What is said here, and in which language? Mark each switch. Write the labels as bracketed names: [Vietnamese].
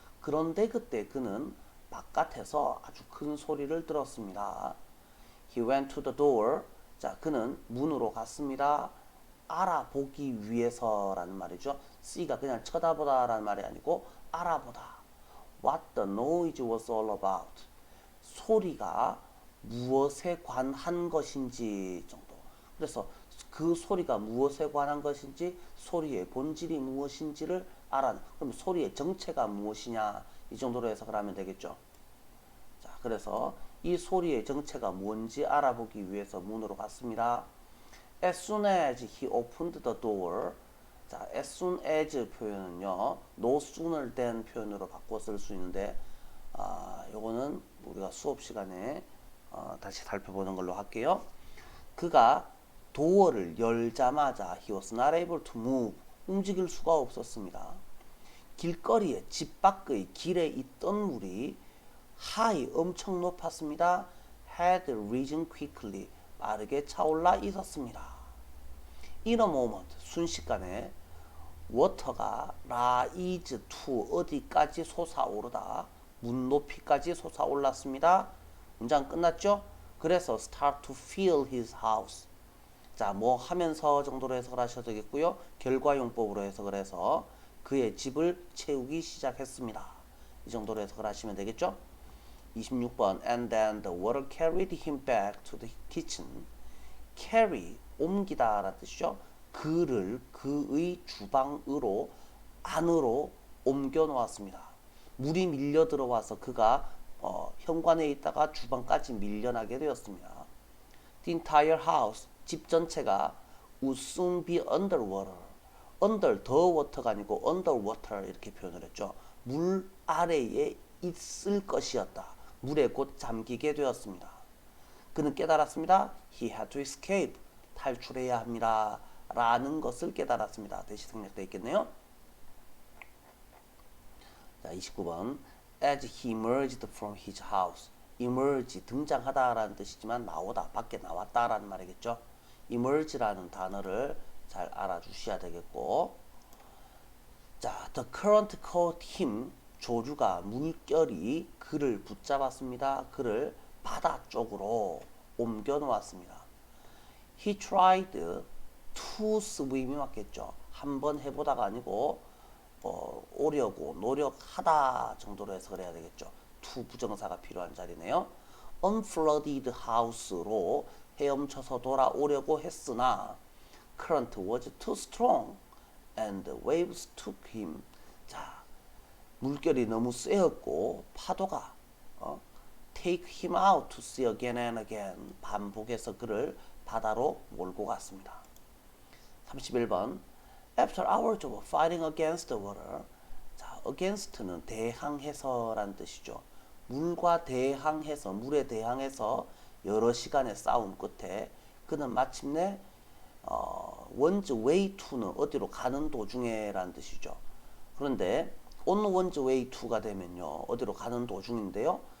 [Korean] 그런데 그때 그는 바깥에서 아주 큰 소리를 들었습니다. [English] He went to the door. [Korean] 자, 그는 문으로 갔습니다. 알아보기 위해서라는 말이죠. C가 그냥 쳐다보다라는 말이 아니고 알아보다. [English] What the noise was all about. [Korean] 소리가 무엇에 관한 것인지 정도. 그래서 그 소리가 무엇에 관한 것인지, 소리의 본질이 무엇인지를 알아는. 그럼 소리의 정체가 무엇이냐, 이 정도로 해석을 하면 되겠죠. 자, 그래서 이 소리의 정체가 뭔지 알아보기 위해서 문으로 갔습니다. [English] As soon as he opened the door. [Korean] 자, as soon as 표현은요, no sooner than 표현으로 바꿔 쓸 수 있는데, 요거는 우리가 수업 시간에 다시 살펴보는 걸로 할게요. 그가 도어를 열자마자 [English] he was not able to move. [Korean] 움직일 수가 없었습니다. 길거리에 집 밖의 길에 있던 물이 high 엄청 높았습니다. had risen quickly 빠르게 차올라 있었습니다. [English] In a moment [Korean] 순식간에 water가 rise to 어디까지 솟아오르다 문 높이까지 솟아올랐습니다. 문장 끝났죠? 그래서 [English] start to fill his house. [Korean] 자, 뭐 하면서 정도로 해석을 하셔도 되겠고요. 결과용법으로 해석을 해서 그의 집을 채우기 시작했습니다. 이 정도로 해석을 하시면 되겠죠? [English] 26번 And then the water carried him back to the kitchen. [Korean] carry, 옮기다 라는 뜻이죠. 그를 그의 주방으로 안으로 옮겨 놓았습니다. 물이 밀려 들어와서 그가 현관에 있다가 주방까지 밀려나게 되었습니다. [English] The entire house, [Korean] 집 전체가 [English] would soon be underwater. [Korean] under the water가 아니고 underwater 이렇게 표현을 했죠. 물 아래에 있을 것이었다. 물에 곧 잠기게 되었습니다. 그는 깨달았습니다. [English] He had to escape. [Korean] 탈출해야 합니다. 라는 것을 깨달았습니다. 대시 생략되어 있겠네요. 자, 29번. [English] As he emerged from his house. [Korean] emerge, 등장하다 라는 뜻이지만 나오다, 밖에 나왔다 라는 말이겠죠. emerge라는 단어를 잘 알아주셔야 되겠고. [English] 자, the current caught him. [Korean] 조류가, 물결이 그를 붙잡았습니다. 그를 바다 쪽으로 옮겨 놓았습니다. [English] He tried to swim이 맞겠죠. [Korean] 한번 해보다가 아니고 오려고 노력하다 정도로 해석을 해야 되겠죠. to 부정사가 필요한 자리네요. [English] unflooded house로 [Korean] 헤엄쳐서 돌아오려고 했으나 [English] current was too strong and waves took him. [Korean] 자, 물결이 너무 세었고 파도가 [English] take him out to sea again and again. [Korean] 반복해서 그를 바다로 몰고 갔습니다. 31번. [English] After hours of fighting against the water. [Korean] 자, against는 대항해서라는 뜻이죠. 물과 대항해서, 물에 대항해서 여러 시간의 싸움 끝에 그는 마침내 one's way to는 어디로 가는 도중에 라는 뜻이죠. 그런데 on one's way to가 되면요, 어디로 가는 도중인데요.